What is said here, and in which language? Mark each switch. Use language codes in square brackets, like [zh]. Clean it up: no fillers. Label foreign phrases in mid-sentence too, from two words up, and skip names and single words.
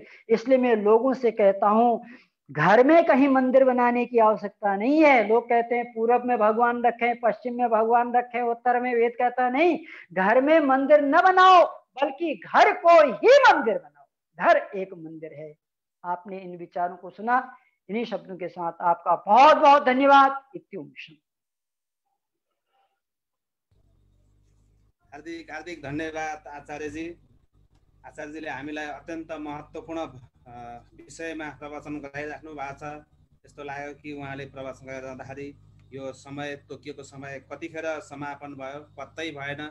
[hi] इसलिए मैं लोगों से कहता हूं घर में कहीं मंदिर बनाने की आवश्यकता नहीं है। लोग कहते हैं पूरब में भगवान रखें, पश्चिम में भगवान रखें, उत्तर में, वेद कहता है नहीं, घर में मंदिर न बनाओ बल्कि घर को ही मंदिर बनाओ। घर एक मंदिर है। आपने इन विचारों को सुना, इन्हीं शब्दों के साथ आपका बहुत बहुत धन्यवाद। [ne] हार्दिक हार्दिक धन्यवाद आचार्यजी। आचार्यजीले हामीलाई अत्यन्त महत्त्वपूर्ण विषयमा प्रवचन गराइराख्नु भएको छ। यस्तो लाग्यो कि उहाँले प्रवचन गरिरहँदाखेरि यो समय, तोकिएको समय कतिखेर समापन भयो पत्तै भएन।